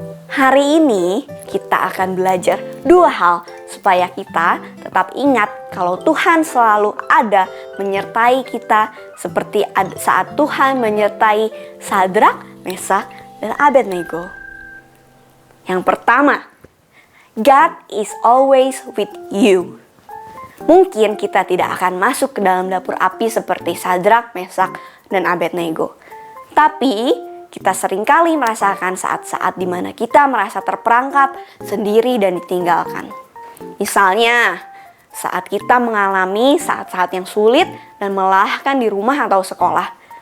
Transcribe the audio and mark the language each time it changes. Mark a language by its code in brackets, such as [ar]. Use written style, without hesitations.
[id] Hari ini kita akan belajar 2 hal supaya kita tetap ingat kalau Tuhan selalu ada menyertai kita seperti saat Tuhan menyertai Sadrak, Mesak, dan Abednego. Yang pertama, [en] God is always with you. [id] Mungkin kita tidak akan masuk ke dalam dapur api seperti Sadrak, Mesak, dan Abednego. Tapi kita seringkali merasakan saat-saat di mana kita merasa terperangkap, sendiri, dan ditinggalkan. Misalnya, saat kita mengalami saat-saat yang sulit dan melelahkan di rumah atau sekolah.